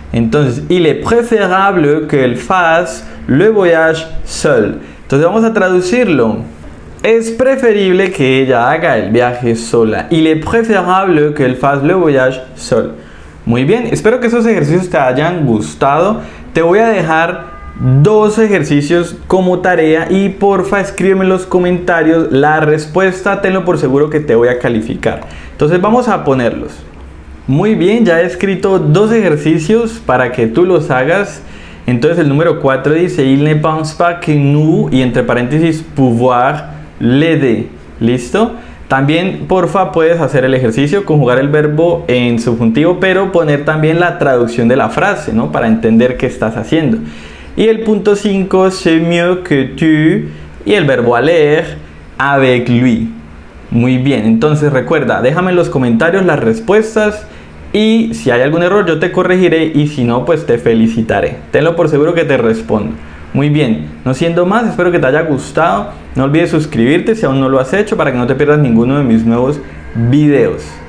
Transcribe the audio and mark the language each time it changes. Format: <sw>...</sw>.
<fr>Entonces, il est préférable qu'elle fasse le voyage seule.</fr> <es>Entonces vamos a traducirlo. Es preferible que ella haga el viaje sola.</es> <fr>Il est préférable qu'elle fasse le voyage seule.</fr> <es>Muy bien, espero que esos ejercicios te hayan gustado. Te voy a dejar 2 ejercicios como tarea y porfa escríbeme en los comentarios la respuesta, tenlo por seguro que te voy a calificar. Entonces vamos a ponerlos. Muy bien, ya he escrito 2 ejercicios para que tú los hagas. Entonces el número 4 dice</es> <fr>il ne pense pas que nous,</fr> <es>y entre paréntesis</es> <fr>pouvoir l'aider.</fr> <es>¿Listo? También porfa puedes hacer el ejercicio, conjugar el verbo en subjuntivo, pero poner también la traducción de la frase, ¿no? Para entender qué estás haciendo. Y el punto 5,</es> <fr>c'est mieux que tu,</fr> <es>y el verbo</es> <fr>aller avec lui.</fr> <es>Muy bien, entonces recuerda, déjame en los comentarios las respuestas y si hay algún error yo te corregiré y si no pues te felicitaré. Tenlo por seguro que te respondo. Muy bien, no siendo más, espero que te haya gustado. No olvides suscribirte si aún no lo has hecho para que no te pierdas ninguno de mis nuevos videos.</es>